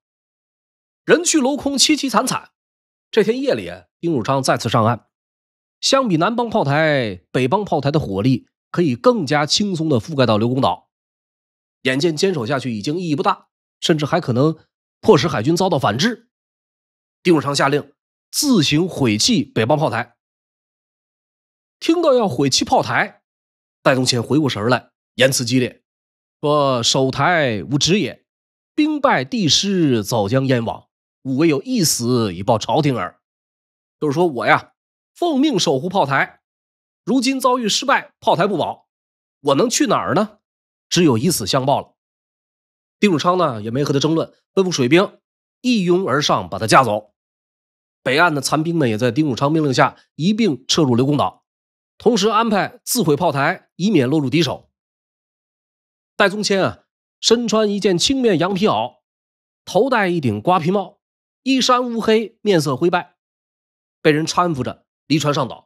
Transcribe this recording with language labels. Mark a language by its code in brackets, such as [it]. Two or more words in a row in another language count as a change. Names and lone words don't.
[zh] 人去楼空，淒淒慘慘。這天夜裡，丁汝昌再次上岸。相比南邦炮台，北邦炮台的火力可以更加輕鬆地覆蓋到劉公島。眼見堅守下去已經意義不大， 甚至還可能迫使海軍遭到反制。丁汝昌下令自行毀棄北方炮台。听到要毀棄炮台，戴宗乾回过神来，言辞激烈，說： [lzh] “守台無職也，兵敗地失，早將燕亡。吾唯有一死以報朝廷耳。” [zh] 就是說我呀，奉命守護炮台，如今遭遇失敗，炮台不保，我能去哪兒呢？只有以死相報了。丁汝昌呢也沒和他爭論，吩咐水兵一擁而上，把他架走。北岸的殘兵們也在丁汝昌命令下一併撤入劉公島，同時安排自毀炮台，以免落入敵手。戴宗乾啊，身穿一件青面羊皮襖，頭戴一頂瓜皮帽，衣衫烏黑，面色灰敗，被人搀扶着離船上島。